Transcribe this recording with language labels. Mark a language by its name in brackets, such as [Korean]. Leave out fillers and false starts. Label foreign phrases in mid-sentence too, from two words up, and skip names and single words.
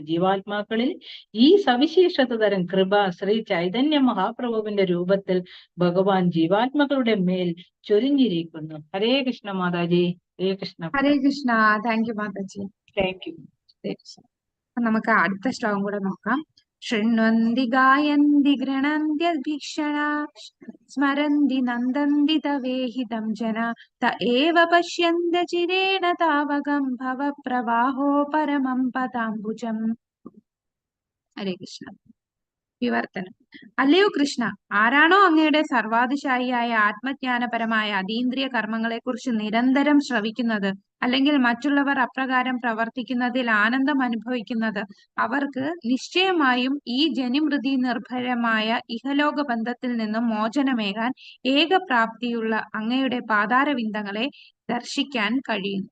[Malayalam] ജീവാത്മാക്കളിൽ ഈ സവിശേഷത തരം കൃപ ശ്രീ ചൈതന്യ മഹാപ്രഭുവിന്റെ രൂപത്തിൽ ഭഗവാൻ ജീവാത്മാക്കളുടെ മേൽ ചൊരിഞ്ഞിരിക്കുന്നു. ഹരേ കൃഷ്ണ മാതാജി. ഹരേ കൃഷ്ണ. ഹരേ കൃഷ്ണ. [English] thank you [Malayalam] മാതാജി. [English] thank you. [Malayalam] നമുക്ക് അടുത്ത ശ്ലോകം കൂടെ നോക്കാം. [Sanskrit] शृण्वन्ति गायन्ति गृह्णन्त्यभीक्षणा स्मरन्ति नन्दन्ति तवेहितं जना त एव पश्यन्त चिरेण तावकं भवप्रवाहो परमं पदाम्बुजम्. [Malayalam] ഹരേ കൃഷ്ണ. വിവർത്തനം. അല്ലയോ കൃഷ്ണ, ആരാണോ അങ്ങയുടെ സർവാതിശായിയായ ആത്മജ്ഞാനപരമായ അതീന്ദ്രിയ കർമ്മങ്ങളെക്കുറിച്ച് നിരന്തരം ശ്രവിക്കുന്നത്, അല്ലെങ്കിൽ മറ്റുള്ളവർ അപ്രകാരം പ്രവർത്തിക്കുന്നതിൽ ആനന്ദം അനുഭവിക്കുന്നത്, അവർക്ക് നിശ്ചയമായും ഈ ജനിമൃതി നിർഭരമായ ഇഹലോക ബന്ധത്തിൽ നിന്നും മോചനമേകാൻ ഏകപ്രാപ്തിയുള്ള അങ്ങയുടെ പാതാരവിന്ദങ്ങളെ ദർശിക്കാൻ കഴിയുന്നു.